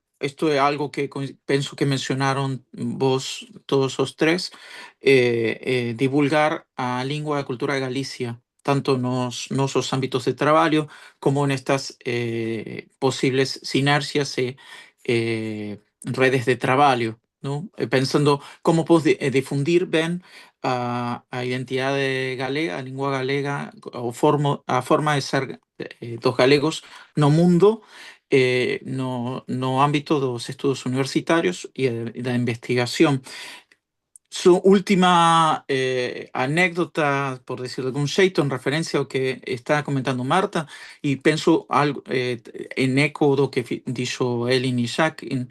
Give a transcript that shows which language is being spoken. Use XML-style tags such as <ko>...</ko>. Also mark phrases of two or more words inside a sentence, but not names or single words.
<es>Esto es algo que pienso que mencionaron vos todos los tres, divulgar a lengua y cultura de Galicia, tanto en los ámbitos de trabajo como en estas posibles sinergias y redes de trabajo, ¿no? Pensando cómo podemos difundir bien</es> <gl>a identidade galega, a lingua galega, a forma de ser dos galegos no mundo, no ámbito dos estudos universitarios y da investigación.</gl> <es>Su última anécdota, por decirlo de algún</es> <gl>xeito, en referencia ao que está comentando Marta, e penso algo en eco do que dixo Elin e Jacques.</gl>